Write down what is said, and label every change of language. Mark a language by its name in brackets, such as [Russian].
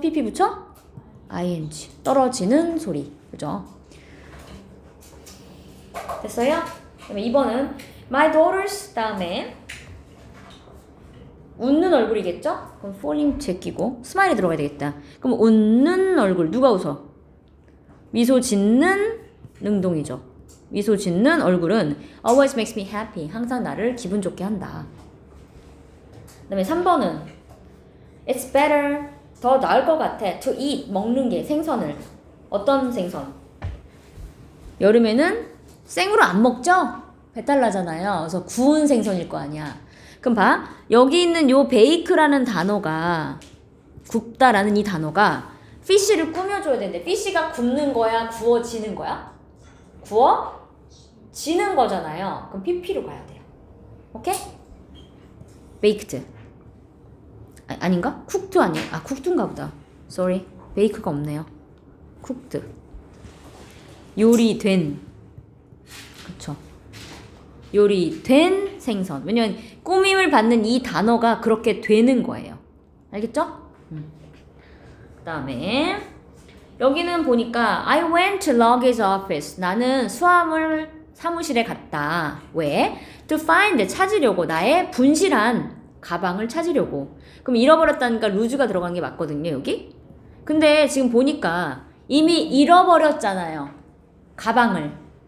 [Korean] pp 붙여? ing 떨어지는 소리. 그죠? 됐어요? 그러면 2번은 my daughters 다음에 웃는 얼굴이겠죠? 그럼 falling 제끼고 스마일이 들어가야 되겠다. 그럼 웃는 얼굴 누가 웃어? 미소 짓는 능동이죠. 미소 짓는 얼굴은 [English] always makes me happy. [Korean] 항상 나를 기분 좋게 한다. 그 다음에 3번은 [English] it's better. [Korean] 더 나을 것 같아. [English] to eat. [Korean] 먹는 게 생선을. 어떤 생선? 여름에는 생으로 안 먹죠? 배탈 나잖아요. 그래서 구운 생선일 거 아니야. 그럼 봐. 여기 있는 요 베이크라는 단어가 굽다라는 이 단어가 피쉬를 꾸며줘야 되는데 피쉬가 굽는 거야? 구워지는 거야? 구워지는 거잖아요. 그럼 PP로 가야 돼요. 오케이? 베이크드. 아닌가? 쿡드 아니야? 쿡드인가 보다. [English] Sorry. [Korean] 베이크가 없네요. 쿡드. 요리된. 그쵸. 요리된 생선. 왜냐면 꾸밈을 받는 이 단어가 그렇게 되는 거예요. 알겠죠? 그 다음에 여기는 보니까 [English] I went to luggage office. [Korean] 나는 수화물 사무실에 갔다. 왜? [English] To find. [Korean] 찾으려고. 나의 분실한 가방을 찾으려고. 그럼 잃어버렸다니까 루즈가 들어간 게 맞거든요. 여기. 근데 지금 보니까 이미 잃어버렸잖아요. 가방을.